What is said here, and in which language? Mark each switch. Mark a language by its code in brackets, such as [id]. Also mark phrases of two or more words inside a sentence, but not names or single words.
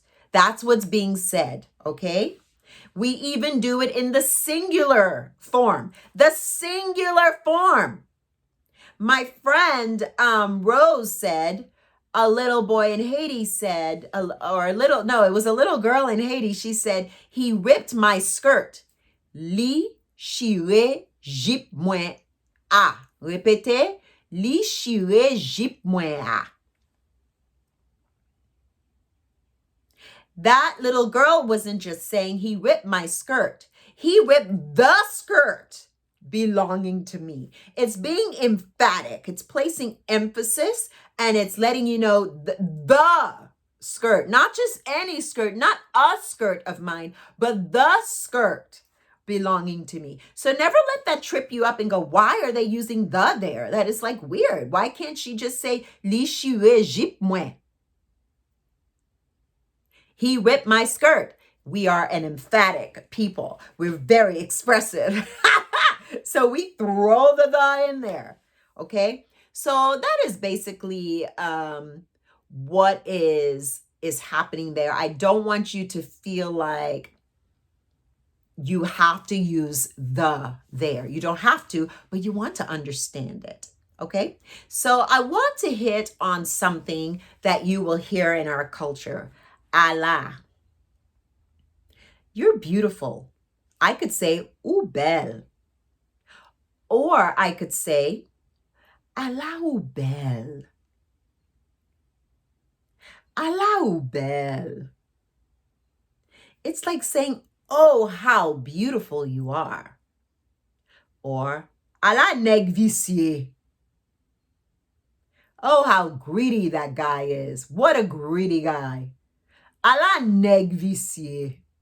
[en] That's what's being said, okay? We even do it in the singular form. The singular form. My friend Rose said, a little boy in Haiti said, it was a little girl in Haiti. She said, he ripped my skirt. [ht] Li chire jip mwen a. Répétez, li chire jip mwen a. [en] That little girl wasn't just saying he ripped my skirt. He ripped the skirt belonging to me. It's being emphatic. It's placing emphasis, and it's letting you know the skirt, not just any skirt, not a skirt of mine, but the skirt belonging to me. So never let that trip you up and go, why are they using the there? That is like weird. Why can't she just say, [ht] li chire jip mwen? [en] He ripped my skirt. We are an emphatic people. We're very expressive. So we throw the in there. Okay. So that is basically what is is happening there. I don't want you to feel like you have to use the there. You don't have to, but you want to understand it. Okay? So I want to hit on something that you will hear in our culture. Allah. You're beautiful. I could say, [ht] ou belle. [en] Or I could say, [ht] Allah ou belle. Allah ou belle. [en] It's like saying, oh, how beautiful you are. [ht] Or, Allah neg vicié. [en] Oh, how greedy that guy is. What a greedy guy. [ht] Allah neg vicié.